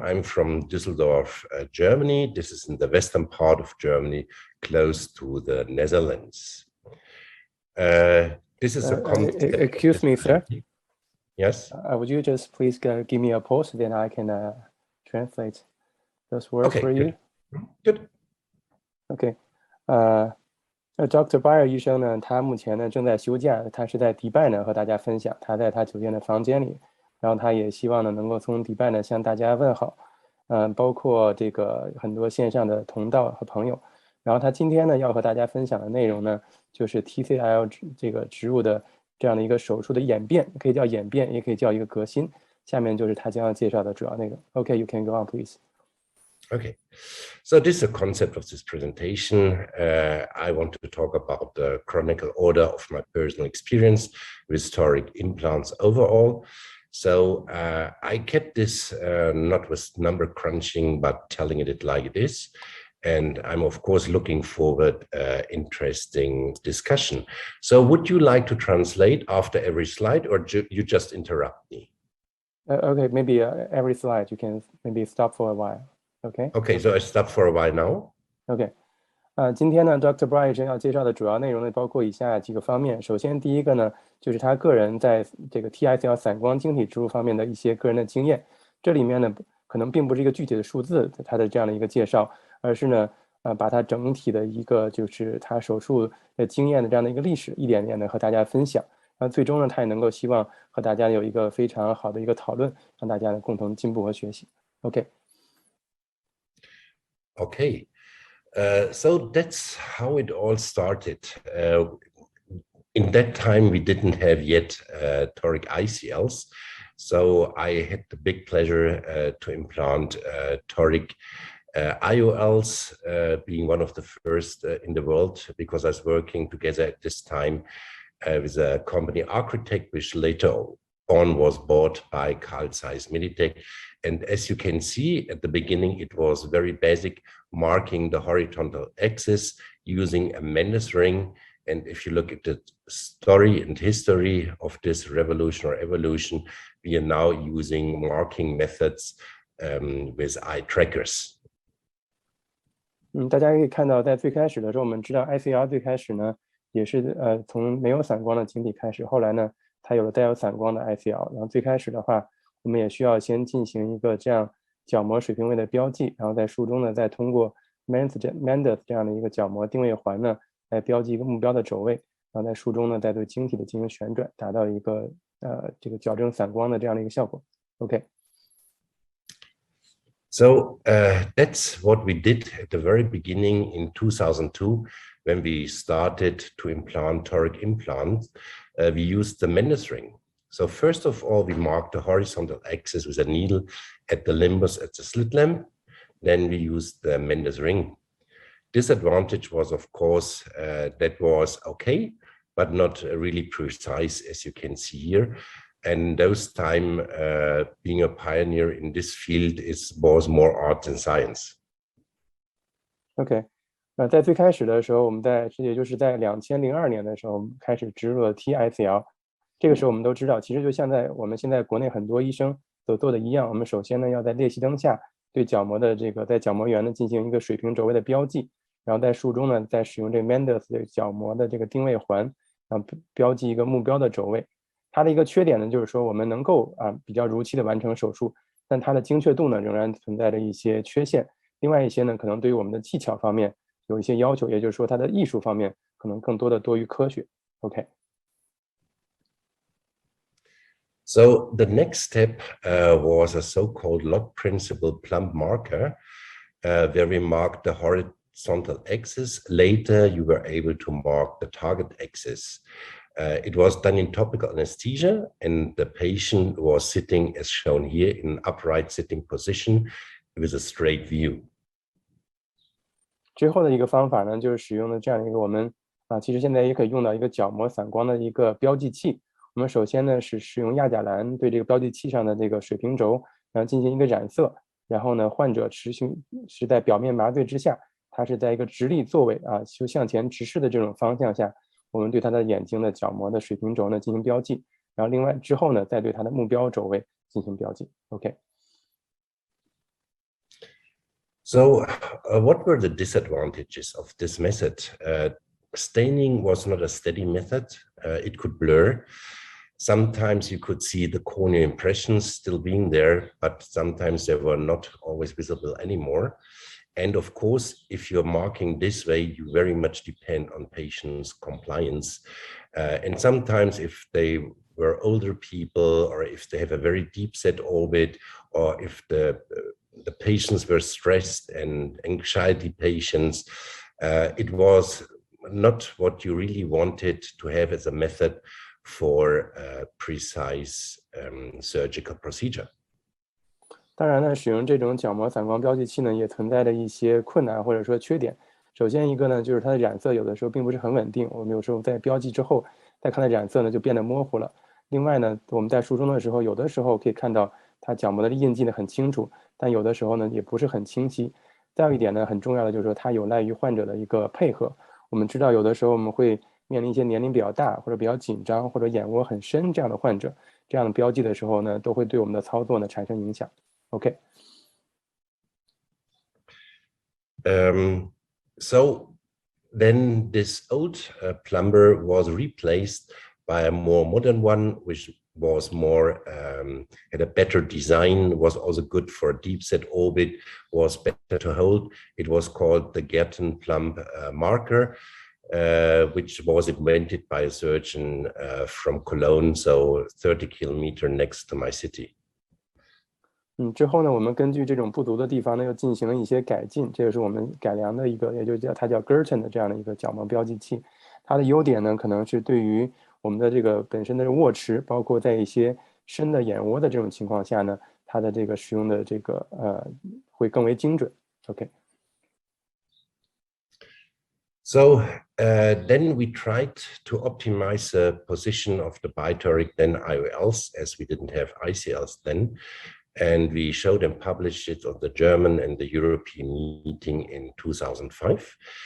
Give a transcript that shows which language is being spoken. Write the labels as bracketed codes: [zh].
[en] I'm from Düsseldorf, Germany. This is in the western part of Germany, close to the Netherlands. This is a concept. Excuse me, sir. Yes. Would you just please give me a pause, then I can translate those words for you. Good. Okay. Dr. [zh] Breyer 医生呢，他目前呢正在休假，他是在迪拜呢和大家分享，他在他酒店的房间里，然后他也希望呢能够从迪拜呢向大家问好，包括这个很多线上的同道和朋友。然后他今天呢要和大家分享的内容呢，就是 TCL 这个植入的这样的一个手术的演变，可以叫演变，也可以叫一个革新。下面就是他将要介绍的主要内容。 [en] Okay, you can go on, please. Okay, so this is the concept of this presentation. I want to talk about the chronicle order of my personal experience with toric implants overall. So I kept this not with number crunching, but telling it like it is. And I'm, of course, looking forward interesting discussion. So would you like to translate after every slide, or you just interrupt me? Okay, maybe every slide you can maybe stop for a while. Okay. Okay, so I stop for a while now. Okay. [zh] 今天呢 ，Dr. Breyer 要介绍的主要内容呢，包括以下几个方面。首先，第一个呢，就是他个人在这个 TICL 散光晶体植入方面的一些个人的经验。这里面呢，可能并不是一个具体的数字，他的这样的一个介绍，而是呢，把他整体的一个就是他手术的经验的这样的一个历史，一点点的和大家分享。最终呢，他也能够希望和大家有一个非常好的一个讨论，让大家呢共同进步和学习。 [en] OK。 Okay. So that's how it all started. In that time, we didn't have yet toric ICLs. So I had the big pleasure to implant toric IOLs, being one of the first in the world, because I was working together at this time with a company Architect, which later on was bought by Carl Zeiss Meditech. And as you can see at the beginning, it was very basic, marking the horizontal axis using a Mendes ring. And if you look at the story and history of this revolution or evolution, we are now using marking methods with eye trackers. [zh] 大家可以看到，在最开始的时候，我们知道 ICL 最开始呢，也是从没有散光的晶体开始，后来呢，它有了带有散光的 ICL。然后最开始的话，我们也需要先进行一个这样角膜水平位的标记，然后在术中呢，再通过 Mendes 这样的一个角膜定位环呢，来标记一个目标的轴位，然后在术中呢，再对晶体的进行旋转，达到一个这个矫正散光的这样的一个效果。 [en] OK。 So that's what we did at the very beginning in 2002 when we started to implant toric implants. We used the Mendes ring. So first of all, we marked the horizontal axis with a needle at the limbus at the slit lamp. Then we used the Mendes ring. Disadvantage was, of course, that was okay, but not really precise, as you can see here. And those time, being a pioneer in this field was more art than science. [zh] OK，在最开始的时候，我们也就是在2002年的时候，我们开始植入了 TICL。这个时候我们都知道，其实就像我们现在国内很多医生所做的一样，我们首先呢要在裂隙灯下对角膜的在角膜缘呢进行一个水平轴位的标记，然后在术中呢再使用这个 Mendes 的角膜的这个定位环，然后标记一个目标的轴位。它的一个缺点呢，就是说我们能够比较如期的完成手术，但它的精确度呢仍然存在着一些缺陷。另外一些呢，可能对于我们的技巧方面有一些要求，也就是说它的艺术方面可能更多的多于科学。 [en] OK。 So the next step was a so-called log principle plumb marker, where we marked the horizontal axis. Later, you were able to mark the target axis. It was done in topical anesthesia, and the patient was sitting, as shown here, in an upright sitting position with a straight view. [zh] 之后的一个方法呢，就是使用的这样一个我们其实现在也可以用到一个角膜散光的一个标记器。我们首先呢是使用亚甲蓝对这个标记器上的这个水平轴，然后进行一个染色，然后呢患者是在表面麻醉之下，他是在一个直立座位就向前直视的这种方向下，我们对他的眼睛的角膜的水平轴呢进行标记，然后另外之后呢再对他的目标轴位进行标记。 [en] OK。 So what were the disadvantages of this method? Staining was not a steady method. It could blur. Sometimes you could see the corneal impressions still being there, but sometimes they were not always visible anymore. And of course, if you're marking this way, you very much depend on patients' compliance. And sometimes if they were older people, or if they have a very deep set orbit, or if the patients were stressed and anxiety patients, it was not what you really wanted to have as a method for a precise surgical procedure. [zh] 当然呢，使用这种角膜散光标记器呢，也存在着一些困难或者说缺点。首先一个呢，就是它的染色有的时候并不是很稳定，我们有时候在标记之后再看它染色呢就变得模糊了。另外呢，我们在术中的时候，有的时候可以看到它角膜的印记呢很清楚，但有的时候呢也不是很清晰。再有一点呢，很重要的就是说它有赖于患者的一个配合。我们知道有的时候我们会面临一些年龄比较大或者比较紧张或者眼窝很深这样的患者，这样的标记的时候呢，都会对我们的操作呢产生影响。 [en] OK. So then this old plumber was replaced by a more modern one, which was more had a better design, was also good for a deep set orbit, was better to hold. It was called the Gerten plumb marker, which was invented by a surgeon from Cologne, so 30 kilometers next to my city. [zh] 之后呢，我们根据这种不足的地方呢，又进行了一些改进，这个是我们改良的一个，也就叫它叫 Gerten 的这样的一个角膜标记器。它的优点呢，可能是对于我们的这个本身的握持，包括在一些深的眼窝的这种情况下呢，它的这个使用的这个会更为精准。 [en] OK。 So then we tried to optimize the position of the bitoric then IOLs, as we didn't have ICLs then. And we showed and published it on the German and the European meeting in 2005.